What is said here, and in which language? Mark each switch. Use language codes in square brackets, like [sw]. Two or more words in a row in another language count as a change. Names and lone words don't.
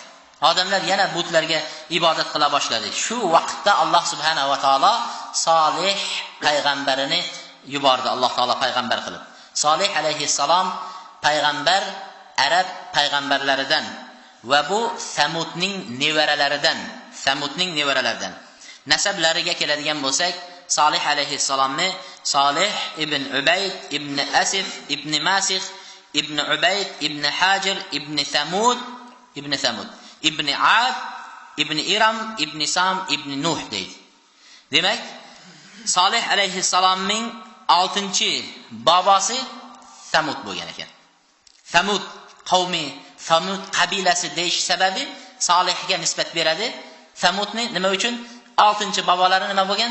[uz] Odamlar yana butlarga ibodat qila boshladi. Shu vaqtda Alloh [ar] سبحانه وتعالى [uz] Solih payg'ambarini yubordi. Alloh taolo payg'ambar qilib. Solih alayhissalom payg'ambar arab payg'ambarlaridan va bu Samudning nevaralaridan. Nasablariga keladigan bo'lsak, Solih alayhissalomni Solih ibn Ubayd ibn Asif ibn Masih ibn Ubayd ibn Hajir ibn Samud ibn Ad ibn Iram ibn Sam ibn Nuh deydi. Demak, Solih alayhissalomning 6-bobosi Samud bo'lgan ekan. Samud qavmi, Samud qabilasi deyish sababi Solihga nisbat beradi. Samudni nima uchun? 6-bobolari nima bo'lgan?